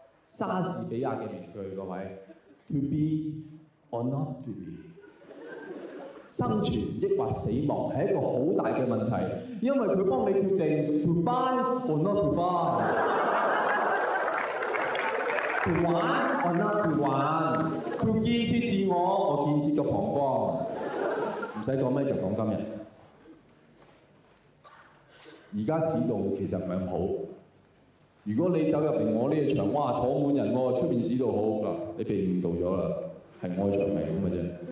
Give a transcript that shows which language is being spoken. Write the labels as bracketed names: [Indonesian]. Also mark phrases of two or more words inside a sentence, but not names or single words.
[Cantonese] 莎士比亞嘅名句，各位 [English] To be or not to be， [Cantonese] 生存抑或死亡係一個好大嘅問題，因為佢幫你決定 [English] To buy or not to buy。 To 玩 or not to 玩 [Cantonese] ，to 建設自我，我建設個膀胱，唔使講咩就講今日。而家市道其實唔係咁好，如果你走入嚟我呢個場，哇坐滿人喎，出面市道好嗱，你被誤導咗啦，係我場係咁嘅啫。